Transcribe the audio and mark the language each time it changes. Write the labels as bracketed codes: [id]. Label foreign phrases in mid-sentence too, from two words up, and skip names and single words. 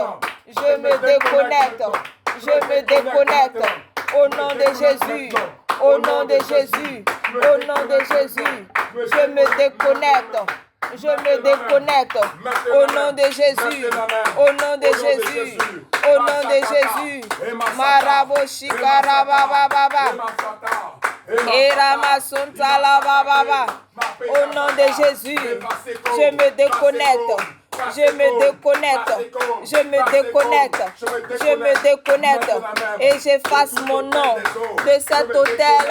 [fr] Je me déconnecte. Je me déconnecte. Au nom de Jésus. Au nom de Jésus. Au nom de Jésus. Je me déconnecte. Je me déconnecte. Au nom de Jésus. Au nom de Jésus. Au nom de Jésus. Marabo shikara baba. Au nom de Jésus, je me déconnecte. Je me déconnecte. Je me déconnecte. Je me déconnecte. Et j'efface mon nom de cet hôtel.